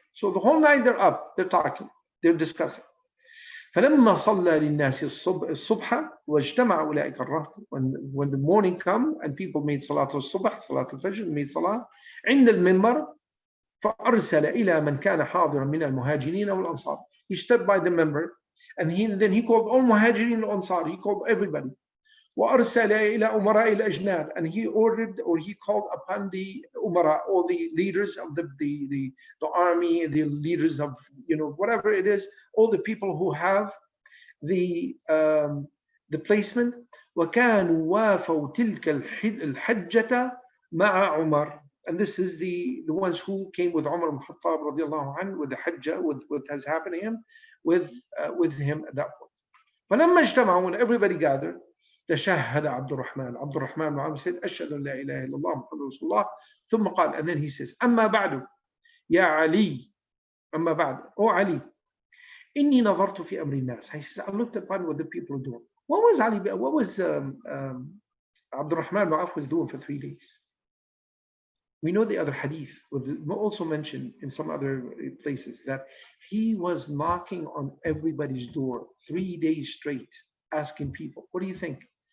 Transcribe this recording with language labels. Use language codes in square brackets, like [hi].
[en] So the whole night they're up, they're talking, they're discussing. [ar] فلما صلى للناس الصبح واجتمع أولئك الرهط, [en] when the morning come and people made [ar] صلاة الصبح, صلاة الفجر, made صلاة عند المنبر, فأرسل إلى من كان حاضرا من المهاجرين والأنصار. [en] He stood by the member and then he called all muhajirin and ansar. He called everybody. [ar] وأرسل إلى أمراء الأجناد, [en] and he ordered, or he called upon the umara, all the leaders of the army, the leaders of, you know, whatever it is, all the people who have the placement. [ar] وكانوا وافوا تلك الحجة مع عمر, [en] and this is the ones who came with Umar ibn Khattab radiallahu anhu, with the hajjah, with what has happened to him, with him at that point. [ar] فلما اجتمعوا, [en] when everybody gathered, [ar] تشهد عبد الرحمن بن عوف said أشهد أن لا إله إلا الله محمد رسول الله. ثم قال, [en] and then he says, [ar] أما بعد يا علي, أما بعد, [en] oh Ali, [ar] إني نظرت في أمر الناس. [en] He says, I looked upon what the people are doing. What was Abd al-Rahman ibn Auf was doing for 3 days? We know the other hadith, also mentioned in some other places, that he was knocking on everybody's door 3 days straight, asking people, what do you think?